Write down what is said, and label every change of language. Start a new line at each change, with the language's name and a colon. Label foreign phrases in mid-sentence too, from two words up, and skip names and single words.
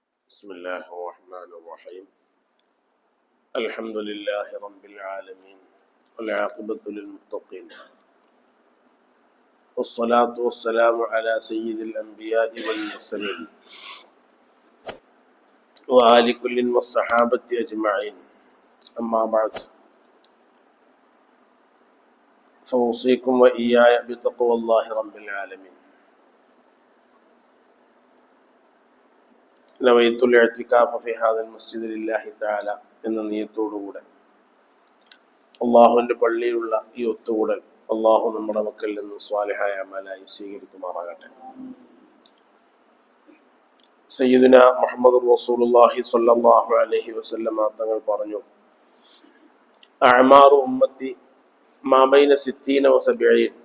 Arabic: بسم الله الرحمن الرحيم الحمد لله رب العالمين والعاقبة للمتقين والصلاة والسلام على سيد الأنبياء والمرسلين وآل كل والصحابة أجمعين أما بعد فأوصيكم وإياي بتقوى الله رب العالمين. نويت الاعتكاف في هذا المسجد لله تعالى
Malayalam: എന്ന നിയത്തോടുകൂടെ അള്ളാഹുവിൻ്റെ പള്ളിയിലുള്ള ഈ ഒത്തുകൂടൽ അള്ളാഹു നമ്മുടെ മക്കളിൽ നിന്ന് സ്വാലിഹായ അമലായി സ്വീകരിക്കുമാറാകട്ടെ.
Arabic: سيدنا محمد رسول الله صلى الله عليه وسلم
Malayalam: തങ്ങൾ പറഞ്ഞു,
Arabic: أعمار أمتي ما بين 60 و 70.